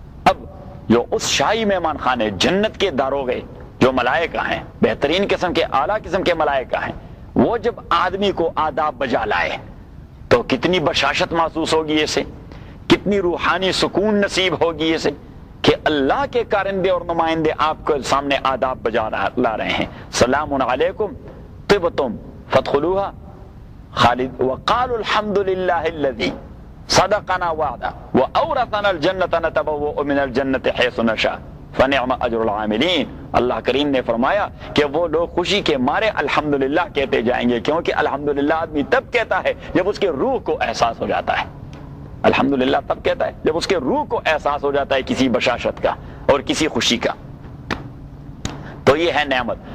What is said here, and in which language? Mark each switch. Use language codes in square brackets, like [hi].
[ur] اب جو اس شاہی مہمان خانے جنت کے داروغے جو ملائکہ ہیں, بہترین قسم کے اعلیٰ قسم کے ملائکہ ہیں, وہ جب آدمی کو آداب بجا لائے تو کتنی بشاشت محسوس ہوگی اسے, کتنی روحانی سکون نصیب ہوگی اسے کہ اللہ کے کارندے اور نمائندے آپ کے سامنے آداب بجا لا رہے ہیں. [ar] سلام علیکم طبتم فادخلوها خالد وقال الحمد للہ الذی صدقنا وعدہ واورثنا الجنۃ نتبوؤ من الجنۃ حیث نشاء فنعم اجر العاملین. [ur] اللہ کریم نے فرمایا کہ وہ لوگ خوشی کے مارے الحمدللہ کہتے جائیں گے, کیونکہ الحمدللہ آدمی تب کہتا ہے جب اس کے روح کو احساس ہو جاتا ہے. الحمدللہ تب کہتا ہے جب اس کے روح کو احساس ہو جاتا ہے کسی بشاشت کا اور کسی خوشی کا. تو یہ ہے نعمت.